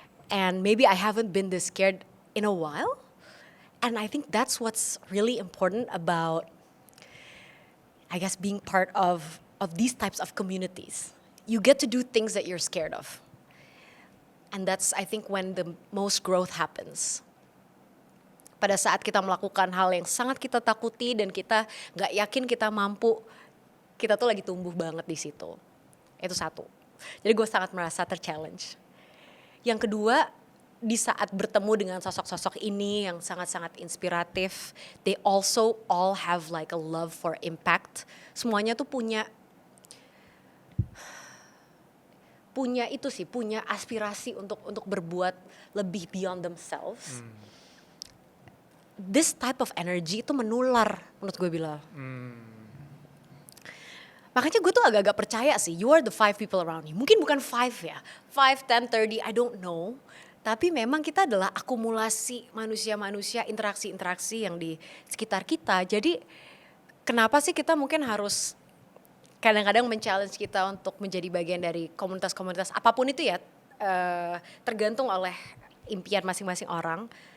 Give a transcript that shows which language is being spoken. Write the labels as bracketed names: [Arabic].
[English] And maybe I haven't been this scared in a while. And I think that's what's really important about, I guess, being part of these types of communities. You get to do things that you're scared of. And that's, I think, when the most growth happens. [Indonesian] Pada saat kita melakukan hal yang sangat kita takuti dan kita nggak yakin kita mampu, kita tuh lagi tumbuh banget di situ. Itu satu. Jadi gue sangat merasa ter-challenge. Yang kedua, di saat bertemu dengan sosok-sosok ini yang sangat-sangat inspiratif, [English] they also all have like a love for impact. [Indonesian] Semuanya tuh punya itu sih, punya aspirasi untuk berbuat lebih [English] beyond themselves. This type of energy [Indonesian] itu menular menurut gue bilang. Makanya gue tuh agak-agak percaya sih, [English] you are the 5 people around you. [Indonesian] Mungkin bukan 5 ya, 5, 10, 30, [English] I don't know. [Indonesian] Tapi memang kita adalah akumulasi manusia-manusia, interaksi-interaksi yang di sekitar kita. Jadi kenapa sih kita mungkin harus kadang-kadang men-challenge kita untuk menjadi bagian dari komunitas-komunitas apapun itu ya, tergantung oleh impian masing-masing orang.